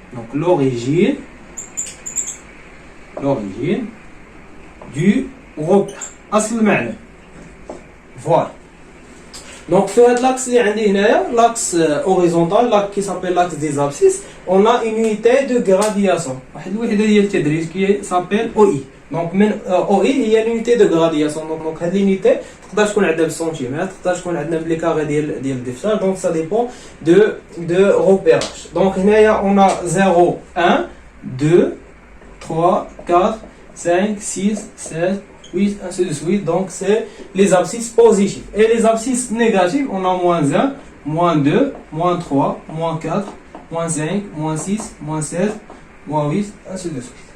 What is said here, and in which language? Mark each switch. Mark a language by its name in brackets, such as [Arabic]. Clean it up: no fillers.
[French] Donc l'origine du repère. [Arabic] أصل المعنى. Voilà. [French] Donc [Arabic] في هذا [French] l'axe [Arabic] اللي عندي هنايا [French] l'axe horizontal qui s'appelle l'axe des abscisses on a une unité de gradation. [Arabic] واحد الوحدة ديال التدريج [French] qui s'appelle OI. Donc من OI هي l'unité de gradation. Donc [Arabic] هذه l'unité تقدر تكون عندنا بالسنتيمتر تقدر تكون عندنا [French] بلي كاري [Arabic] ديال الدفتر. [French] Donc ça dépend de repérage. Donc [Arabic] هنايا [French] on a 0 1 2 3, 4, 5, 6, 7, 8, ainsi de suite. Donc, c'est les abscisses positives. Et les abscisses négatives, on a -1, moins 2, moins 3, moins 4, moins 5, moins 6, moins 16, moins 8, ainsi de suite.